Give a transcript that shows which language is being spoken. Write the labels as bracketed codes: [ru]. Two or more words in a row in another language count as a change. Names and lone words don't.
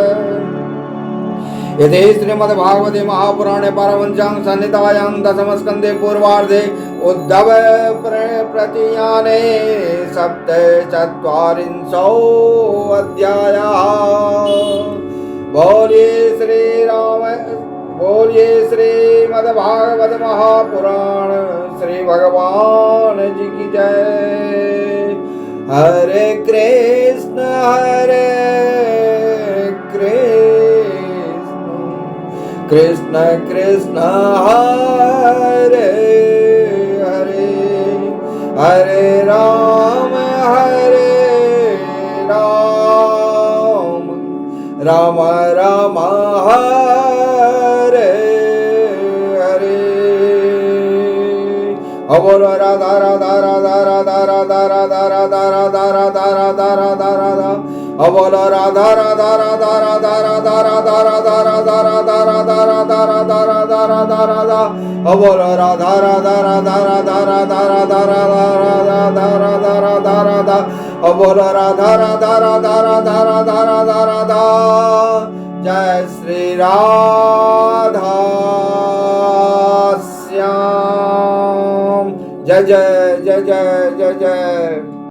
[sa] यदि श्रीमद्भागवते महापुराणे पारमहंस्यां संहितायां दशमस्कन्धे पूर्वार्धे उद्धव प्रतीयाने सप्तचत्वारिंशो अध्यायः। [hi] बोलिए श्रीमद्भागवत महापुराण श्री भगवान जी की जय। [sa] हरे कृष्ण कृष्ण कृष्ण हरे हरे हरे राम राम राम हरे हरे। [hi] बोलो राधा राधा राधा राधा राधा राधा राधा राधा राधा राधा राधा राधा। बोलो राधा राधा राधा राधा राधा राधा राधा राधा राधा राधा राधा राधा राधा राधा राधा। बोलो राधा राधा राधा राधा राधा राधा राधा राधा राधा राधा राधा। बोलो राधा राधा राधा राधा राधा राधा राधा। जय श्री राधा श्याम। जय जय जय जय जय जय।